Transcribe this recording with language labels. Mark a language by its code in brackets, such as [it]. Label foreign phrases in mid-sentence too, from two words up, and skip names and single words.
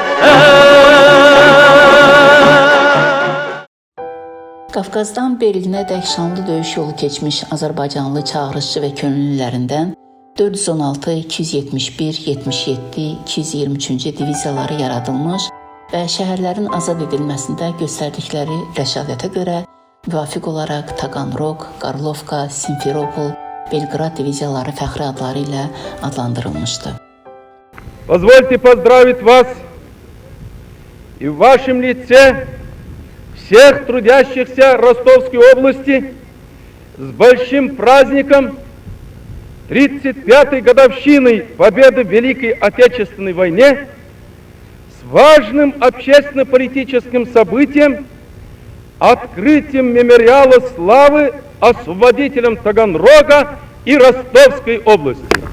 [az] Qafqazdan Berlinə dək şanlı döyüş yolu keçmiş Azərbaycanlı çağırışçı və könüllülərindən 416, 271, 77, 223-cü diviziyaları yaradılmış və şəhərlərin azad edilməsində göstərdikləri rəşadətə görə müvafiq olaraq Taganrog, Karlovka, Simferopol Belqrad diviziyaları fəxri adları ilə adlandırılmışdı. [ru] Позвольте поздравить вас и в вашем лице всех трудящихся Ростовской области с большим праздником 35-й годовщиной победы в Великой Отечественной войне, с важным общественно-политическим событием, открытием мемориала славы освободителям Таганрога и Ростовской области.